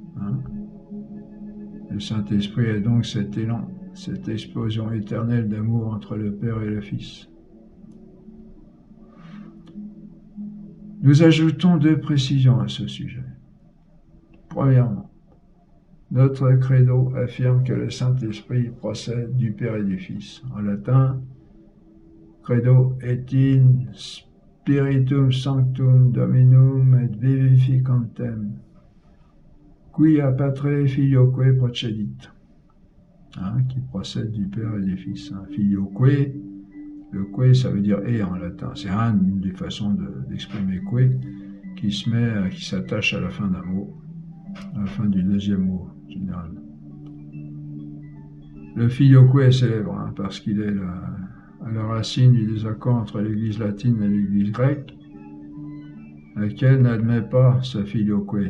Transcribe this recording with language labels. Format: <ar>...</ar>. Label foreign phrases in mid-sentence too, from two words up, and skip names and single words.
<fr>Le Saint-Esprit est donc cet élan, cette explosion éternelle d'amour entre le Père et le Fils. Nous ajoutons deux précisions à ce sujet. Premièrement, notre credo affirme que le Saint-Esprit procède du Père et du Fils. En latin,</fr> <la>credo et in spiritum sanctum dominum et vivificantem, quia patre filioque procedit.</la> <fr>Qui procède du Père et du Fils. Filioque, le que ça veut dire et en latin. C'est une des façons d'exprimer que qui s'attache à la fin d'un mot, à la fin du deuxième mot général. Le filioque est célèbre parce qu'il est à la racine du désaccord entre l'Église latine et l'Église grecque, laquelle n'admet pas ce filioque.</fr>